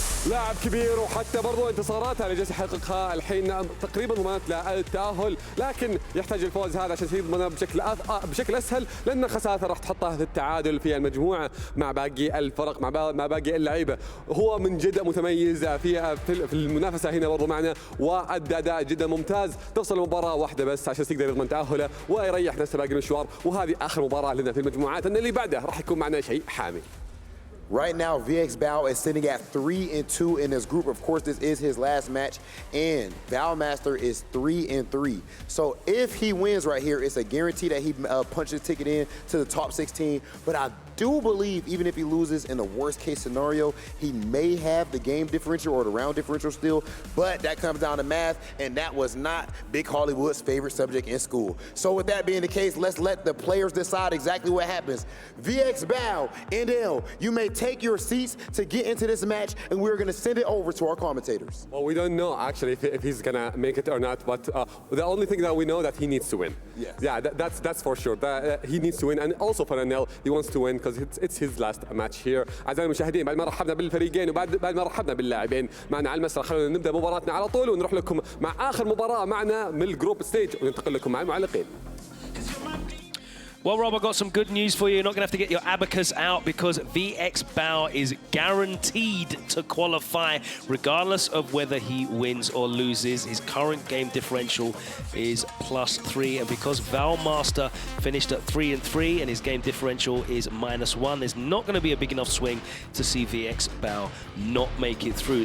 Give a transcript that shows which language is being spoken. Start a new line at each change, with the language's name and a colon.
Arabic: لاعب كبير، وحتى برضو انتصاراته اللي جالس يحققها الحين تقريبا ضمانت له التأهل، لكن يحتاج الفوز هذا عشان يضمنه بشكل اسهل، لان خسارته راح تحطه في التعادل في المجموعه مع باقي الفرق، مع باقي اللعيبه. هو من جد متميز في المنافسه هنا برضو معنا، وادى اداء جدا ممتاز. تفصل المباراه واحده بس عشان يقدر يضمن تأهله ويريح نفسه باقي المشوار، وهذه اخر مباراه لنا في المجموعات، ان اللي بعده راح يكون معنا شيء حامي.
English: Right now, VX Bao is sitting at 3-2 in this group. Of course, this is his last match, and Baomaster is 3-3. So if he wins right here, it's a guarantee that he punches a ticket in to the top 16. But I do believe even if he loses in the worst case scenario, he may have the game differential or the round differential still, but that comes down to math, and that was not Big Hollywood's favorite subject in school. So with that being the case, let's let the players decide exactly what happens. VX Bao, NL, you may take your seats to get into this match, and we're gonna send it over to our commentators. Well, we don't know actually if he's gonna make it or not, but the only thing that we know that he needs to win. Yes. Yeah, that's for sure. He needs to win, and also for NL, he wants to win because it's his last match here.
Arabic: أعزائي المشاهدين، بعد ما رحبنا بالفريقين وبعد ما رحبنا باللاعبين معنا على المسرح، خلونا نبدأ مباراتنا على طول ونروح لكم مع آخر مباراة معنا من الجروب ستيج، وننتقل لكم مع المعلقين.
English: Well, Rob, I've got some good news for you. You're not going to have to get your abacus out because VX Bao is guaranteed to qualify regardless of whether he wins or loses. His current game differential is +3, and because Baomaster finished at 3-3 and his game differential is -1, there's not going to be a big enough swing to see VX Bao not make it through.